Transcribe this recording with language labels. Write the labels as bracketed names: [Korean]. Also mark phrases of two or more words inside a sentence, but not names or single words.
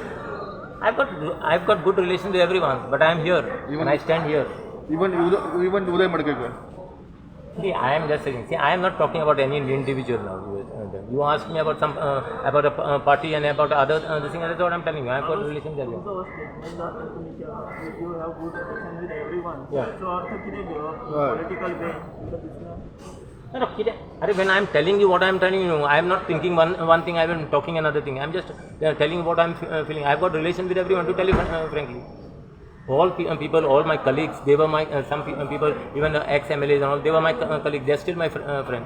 [English] I've got good relations with everyone, but I am here and I stand here. Even Uday Madkekar? See, I am just saying. See, I am not talking about any individual now. You asked me about about a party and about other thing. That's what I'm telling you. I have got relations with everyone. [Konkani] तुमचो स्टेटमेंट जाता तुमी केला [English] you have good relation with everyone Yeah. [Konkani] सो अर्थ कितें घेवप [English] political way No, when I am telling you what I am telling you, I am not thinking one thing, I am talking another thing. I am just telling you what I am feeling. I have got relation with everyone, to tell you frankly. All people, all my colleagues, they were my, some people, even the ex-MLAs and all, they were my colleagues, they are still my friends.